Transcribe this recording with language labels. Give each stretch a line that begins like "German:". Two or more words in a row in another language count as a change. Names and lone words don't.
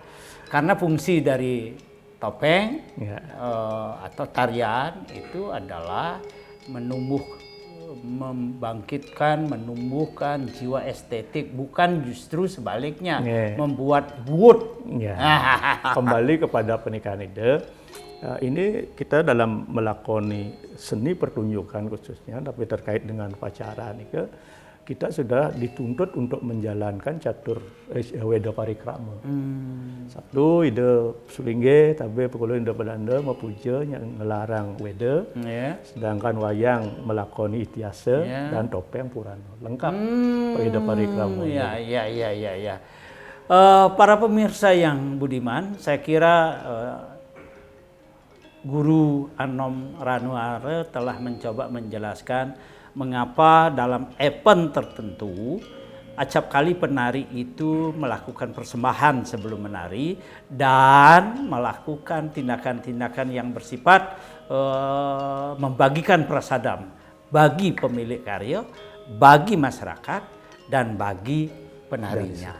Indonesian: Karena fungsi dari topeng atau tarian itu adalah menumbuhkan jiwa estetik, bukan justru sebaliknya membuat buut. Kembali kepada pernikahan ide, ini kita dalam melakoni seni pertunjukan khususnya, tapi terkait dengan upacara ini kita sudah dituntut untuk menjalankan catur weda parikrama. Satu ide sulingge, tapi pekulu ide pedanda mau puja yang ngelarang weda, sedangkan wayang melakoni itiasa dan topeng purana lengkap weda parikrama. Ya. Para pemirsa yang budiman, saya kira Guru Anom Ranuare telah mencoba menjelaskan mengapa dalam event tertentu acap kali penari itu melakukan persembahan sebelum menari dan melakukan tindakan-tindakan yang bersifat membagikan prasadam bagi pemilik karya, bagi masyarakat, dan bagi penarinya.